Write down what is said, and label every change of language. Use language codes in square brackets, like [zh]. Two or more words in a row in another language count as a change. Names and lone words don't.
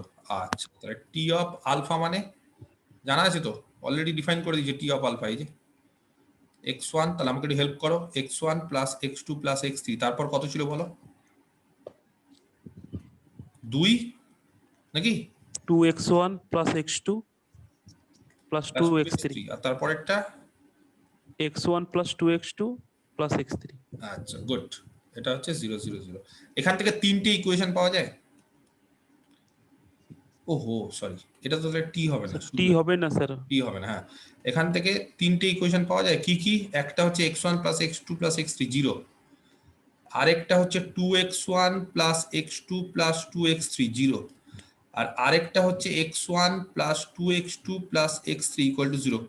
[bn] আচ্ছা, তাহলে [en] T of alpha [bn] মানে জানা আছে তো, [en] already define [bn] করে দিয়েছে [en] T of alpha, [bn] এই যে x1, তাহলে আমাকে একটু হেল্প করো, [en] x1 plus x2 plus x3, [bn] তারপর কত ছিল বলো? 2 নাকি? [en] 2x1 plus x2 plus 2x3 [bn] আর তারপরেরটা [en] x1 plus 2x2 plus x3। [bn] আচ্ছা গুড, এটা হচ্ছে 0 0 0। এখান থেকে 3টে ইকুয়েশন পাওয়া যায়। ওহো সরি, এটা তো টি হবে না, টি হবে না স্যার, টি হবে না। হ্যাঁ, এখান থেকে 3টে ইকুয়েশন পাওয়া যায়, কি কি? একটা হচ্ছে [en] x1 plus x2 plus x3 [bn] 0, আরেকটা হচ্ছে [en] 2x1 plus x2 plus 2x3 [bn] 0, আর আরেকটা হচ্ছে [en] x1 plus 2x2 plus x3 equal to [bn] 0।